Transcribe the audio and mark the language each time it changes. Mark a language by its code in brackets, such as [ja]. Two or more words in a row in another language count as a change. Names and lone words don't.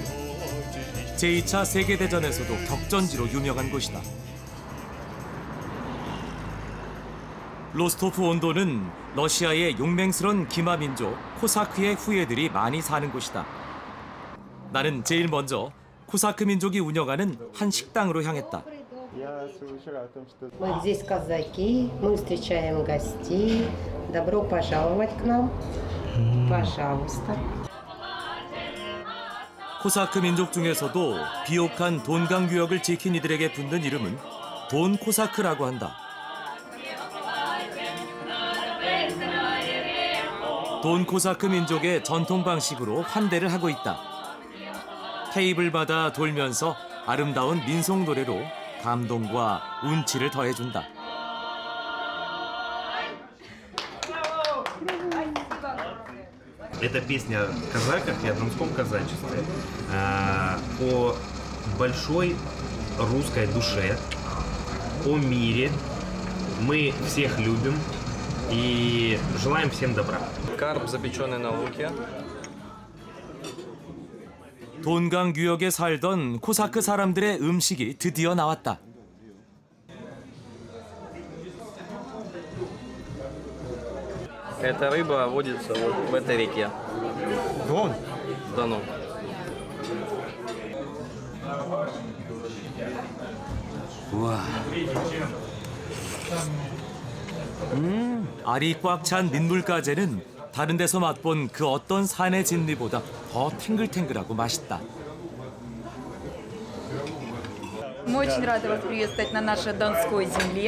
[ko] 제2차 세계대전에서도 격전지로 유명한 곳이다. 로스토프 온돈은 러시아의 용맹스런 기마민족 코사크의 후예들이 많이 사는 곳이다. 나는 제일 먼저 코사크 민족이 운영하는 한 식당으로 향했다. [ru] Мы здесь казаки, мы встречаем гостей. Добро пожаловать к нам. Пожалуйста. [ko] 코사크 민족 중에서도 비옥한 돈강 유역을 지킨 이들에게 붙는 이름은 돈 코사크라고 한다. 돈 코사크 민족의 전통 방식으로 환대를 하고 있다. 테이블마다 돌면서 아름다운 민속 노래로 감동과 운치를 더해준다. [ru] Это песня о казаках и о донском казачестве, о большой русской душе, о мире. Мы всех любим и желаем всем добра. Карп, запеченный на луке. [ko] 돈강 유역에 살던 코사크 사람들의 음식이 드디어 나왔다. [ru] Эта рыба водится вот в этой реке. Дон? Дону. [ko] 우와. 알이 꽉 찬 민물가재는 다른 데서 맛본 그 어떤 산의 진미보다 더 탱글탱글하고 맛있다. [ru] Мы очень рады вас приветствовать на нашей Донской земле.